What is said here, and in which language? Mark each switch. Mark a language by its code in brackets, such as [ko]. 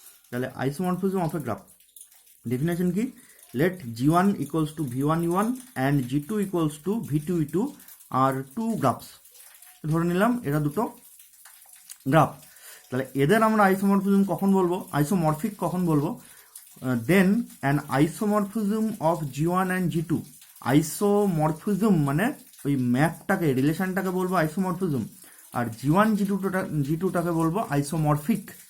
[bn] তাহলে isomorphism of A graph definition কি? [en] Let G1 equals to V1E1 and G2 equals to V2E2 আর two graphs. [bn] ধরে নিলাম এরা দুটো গ্রাফ, তাহলে এদের আমরা আইসোমরফিজম কখন বলবো, আইসোমরফিক কখন বলবো? [en] Then an isomorphism of G1 and G2। [bn] Isomorphism মানে ওই ম্যাপটাকে, রিলেশনটাকে বলবো আইসোমরফিজম, আর G1 G2টাকে বলবো আইসোমরফিক।